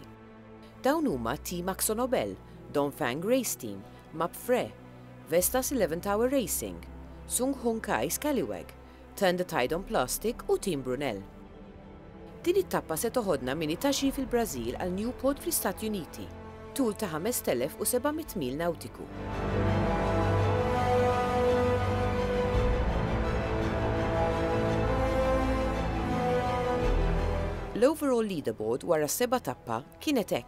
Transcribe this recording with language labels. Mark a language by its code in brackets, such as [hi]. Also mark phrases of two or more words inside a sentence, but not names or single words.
[mt] Dawn huma Team AkzoNobel, Dongfang Race Team, Mapfre, Vestas 11 Tower Racing, Sung Hung Kai Scallywag, Turn the Tide on Plastic u Team Brunel. Din it-tappa se toħodna minn Itaxi fil-Brażil għal Newport fl-Istati Uniti, tul ta' 5,700 mil nautiku. L- [en] overall leaderboard [mt] wara 7 tappa kienet hekk.